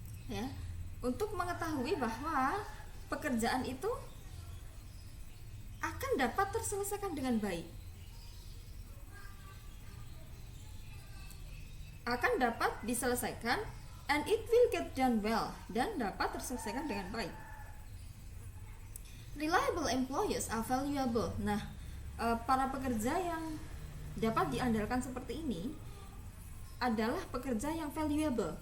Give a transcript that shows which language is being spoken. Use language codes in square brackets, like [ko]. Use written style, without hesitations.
[id] Ya, untuk mengetahui bahwa pekerjaan itu akan dapat terselesaikan dengan baik. Akan dapat diselesaikan [en] and it will get done well, [id] dan dapat terselesaikan dengan baik. [en] Reliable employees are valuable. [id] Nah, para pekerja yang dapat diandalkan seperti ini adalah pekerja yang valuable.